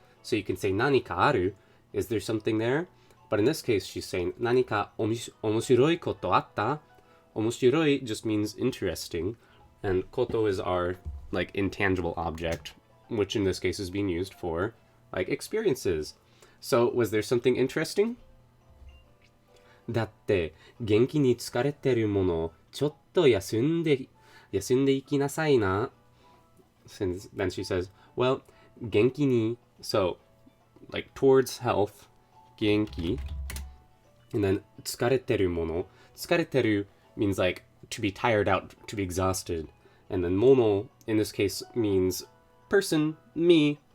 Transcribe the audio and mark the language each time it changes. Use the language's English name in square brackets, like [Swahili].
[English] So you can say [Japanese] nanika aru. [English] Is there something there? But in this case, she's saying [Japanese] nanika omoshiroi koto atta? [English] omoshiroi just means interesting, and koto is our like intangible object, which in this case is being used for like experiences. So was there something interesting? [Japanese] だって元気に疲れてるものちょっと休んでいきなさいな. [English] Since then she says, well, 元気に, so like towards health, 元気, and then 疲れてるもの, 疲れてる means like to be tired out, to be exhausted, and then もの in this case means person, me.